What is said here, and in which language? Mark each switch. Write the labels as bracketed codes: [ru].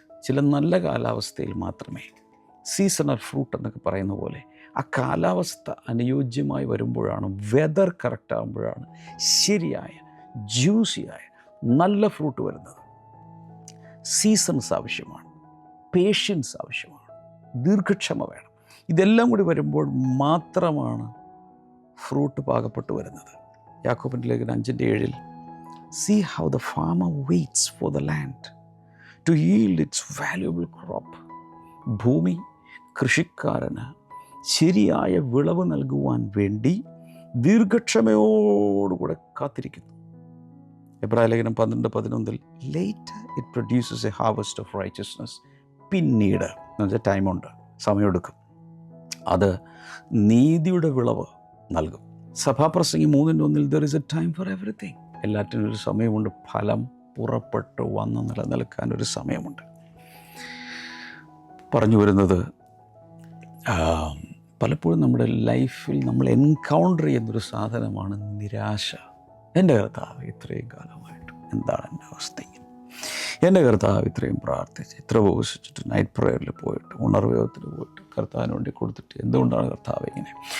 [ml] ചില നല്ല കാലാവസ്ഥയിൽ മാത്രമേ, സീസണൽ ഫ്രൂട്ട് എന്നൊക്കെ പറയുന്ന പോലെ, ആ കാലാവസ്ഥ അനുയോജ്യമായി വരുമ്പോഴാണ്, വെതർ കറക്റ്റ് ആകുമ്പോഴാണ് ശരിയായ ജ്യൂസിയായ നല്ല ഫ്രൂട്ട് വരുന്നത്. സീസൺസ് ആവശ്യമാണ്, പേഷ്യൻസ് ആവശ്യമാണ്, ദീർഘക്ഷമ വേണം. ഇതെല്ലാം കൂടി വരുമ്പോൾ മാത്രമാണ് ഫ്രൂട്ട് പാകപ്പെട്ട് വരുന്നത്. യാക്കോബിൻ്റെ ലേഖനം 5:7 [en] See how the farmer waits for the land to yield its valuable crop. [ml] ഭൂമി കൃഷിക്കാരന് ശരിയായ വിളവ് നൽകുവാൻ വേണ്ടി ദീർഘക്ഷമയോടുകൂടെ കാത്തിരിക്കുന്നു. [en] എബ്രായലേഖനം 12:11 later it produces a harvest of righteousness. [ml] പിന്നീട് എന്ന് വെച്ചാൽ ടൈമുണ്ട്, സമയമെടുക്കും, അത് നീതിയുടെ വിളവ് നൽകും. [en] സഭാപ്രസംഗി 3:1 there is a time for everything. [ml] എല്ലാറ്റിനും ഒരു സമയമുണ്ട്. ഫലം പുറപ്പെട്ട് വന്ന് നിലനിൽക്കാൻ ഒരു സമയമുണ്ട്. പറഞ്ഞു വരുന്നത്, പലപ്പോഴും നമ്മുടെ ലൈഫിൽ നമ്മൾ എൻകൗണ്ടർ ചെയ്യുന്നൊരു സാധനമാണ് നിരാശ. എൻ്റെ കർത്താവ് ഇത്രയും കാലമായിട്ട് എന്താണ് എൻ്റെ അവസ്ഥ? എൻ്റെ കർത്താവ് ഇത്രയും പ്രാർത്ഥിച്ച്, ഇത്ര ഉപവസിച്ചിട്ട്, നൈറ്റ് പ്രേയറിൽ പോയിട്ട്, ഉണർവയോഗത്തിൽ പോയിട്ട്, കർത്താവിന് വേണ്ടി കൊടുത്തിട്ട് എന്തുകൊണ്ടാണ് കർത്താവ് ഇങ്ങനെ?